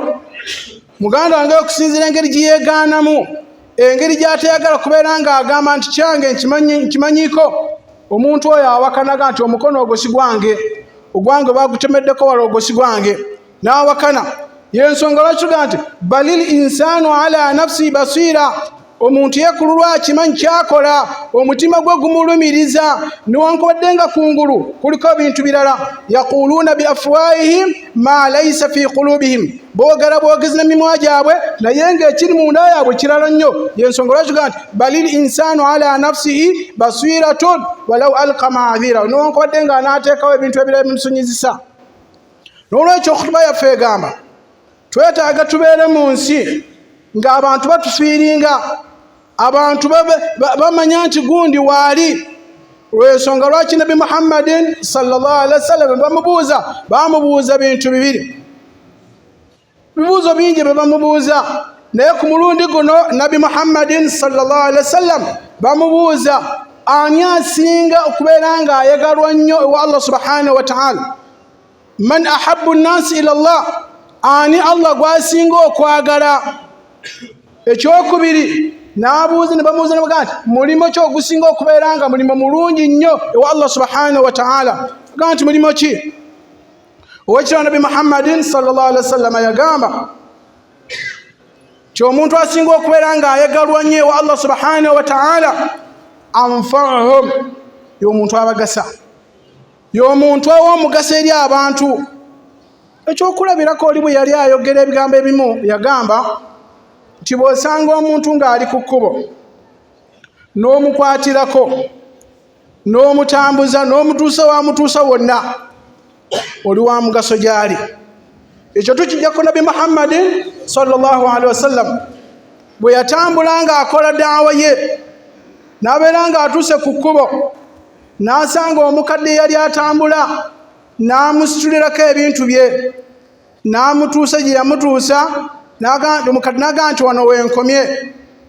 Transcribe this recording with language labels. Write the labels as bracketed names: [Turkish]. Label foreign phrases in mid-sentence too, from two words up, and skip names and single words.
[Ganda] Muganda wange okusinziira engeri gye yeegaanamu, engeri gy'atayagala kubeera ng'agamba nti kyange nkimanyiiko, omuntu oyo awakanaga nti omukono ogwo si gwange, ogwange bagutemeddeko wala ogwo si gwange, n'awakana. Y'ensonga lwaki tugaa nti [Arabic] بل الإنسان على نفسه بصيرة, [Ganda] omuntu yekululwa akimanyi kyakola, omutima gwe gumulumiriza newankubadde nga kungulu kuliko ebintu birala. [Arabic] يقولون بأفواههم ما ليس في قلوبهم, [Ganda] boogera boogezi n'emimwa gyabwe naye ng'ekiri munda yaabwe kirala nnyo. Y'ensonga lwaki tugaa nti [Arabic] بل الإنسان على نفسه بصيرة ولو ألقى معاذيره, [Ganda] newankubadde nga anaateekawo ebintu ebirala bimusonyizisa. N'olwekyo okutuba yaffe egamba twetaaga tubeere mu nsi ng'abantu batufiiringa, abantu bamanya nti gundi waali. Lw'ensonga lwaki Nabi Muhammadin [Arabic] صلى الله عليه وسلم [Ganda] bamubuuza bintu bibiri, bibuuzo bingi bye bamubuuza, naye ku mulundi guno Nabi Muhammadin [Arabic] صلى الله عليه وسلم [Ganda] bamubuuza ani asinga okubeera ng'ayagalwa nnyo ewa Allah [Arabic] سبحانه وتعالى, من أحب الناس إلى الله, [Ganda] ani Allah gwasinga okwagala. Ekyokubiri n'abuuza ne bamubuuza ne bagamba nti mulimo ki ogusinga okubeera nga mulimo mulungi nnyo ewa Allah [Arabic] سبحانه وتعالى, [Ganda] agamba nti mulimo ki? Owekitibwa Nabi Muhammadin [Arabic] صلى الله عليه وسلم [Ganda] yagamba ti omuntu asinga okubeera ng'ayagalwa nnyo ewa Allah [Arabic] سبحانه وتعالى أنفعهم, [Ganda] y'omuntu abagasa, y'omuntu ow'omugaso eri abantu. Ekyokulabirako oli bwe yali ayogera ebigambo ebimu yagamba nti bw'osanga omuntu ng'ali ku kkubo n'omukwatirako n'omutambuza n'omutuusa wamutuusa wonna, oli wa mugaso gy'ali. Ekyo tukijjako Nabi Muhammadin [Arabic] صلى الله عليه وسلم [Ganda] bwe yatambula ng'akola daawa ye n'abeera ng'atuuse ku kkubo n'asanga omukadde yali atambula, n'amusitulirako ebintu bye, n'amutuusa gye yamutuusa, omukadde n'agamba nti wano wenkomye.